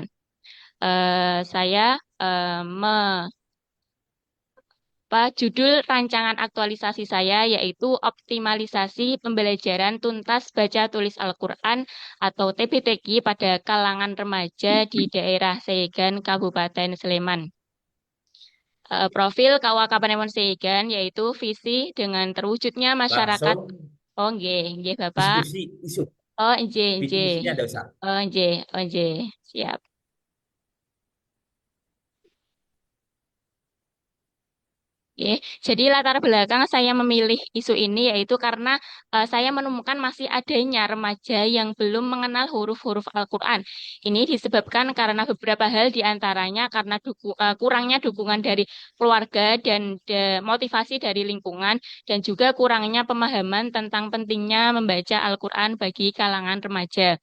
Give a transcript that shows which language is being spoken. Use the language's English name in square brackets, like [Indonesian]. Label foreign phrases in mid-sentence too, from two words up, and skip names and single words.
[Indonesian] Saya judul rancangan aktualisasi saya yaitu optimalisasi pembelajaran tuntas baca tulis Al-Quran atau TBTQ pada kalangan remaja di daerah Seyegan, Kabupaten Sleman. Profil KUA Kapanewon Seyegan yaitu visi dengan terwujudnya masyarakat. Langsung [Javanese] Oh, nggih, nggih Bapak. [Indonesian] diskusi isu. Oh, nggih, Bikin nggih. isunya ada usah. [Javanese] Oh, nggih, oh, nggih. [Indonesian] Siap. Oke, jadi latar belakang saya memilih isu ini yaitu karena saya menemukan masih adanya remaja yang belum mengenal huruf-huruf Al-Quran. Ini disebabkan karena beberapa hal diantaranya karena kurangnya dukungan dari keluarga dan motivasi dari lingkungan dan juga kurangnya pemahaman tentang pentingnya membaca Al-Quran bagi kalangan remaja.